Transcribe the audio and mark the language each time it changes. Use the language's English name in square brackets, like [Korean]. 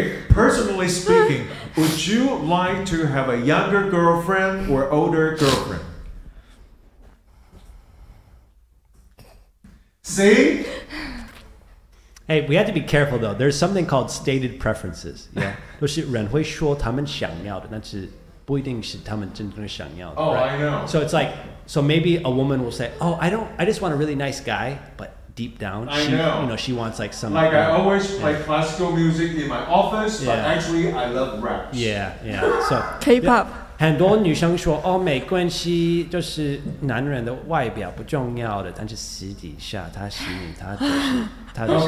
[English] Personally speaking, would you like to have a younger girlfriend or older girlfriend? See? Hey, we have to be careful though. There's something called stated preferences. Yeah. [Chinese] 就是人会说他们想要的，但是不一定是他们真正想要的。 [English] Oh, right? I know. So it's like, so maybe a woman will say, "Oh, I just want a really nice guy," but deep down, I know. she wants like some. Like I always play classical music in my office, but Yeah. actually I love raps. Yeah. So K-pop. [Chinese] 很多女生说，哦，没关系，就是男人的外表不重要的，但是私底下他吸引他就是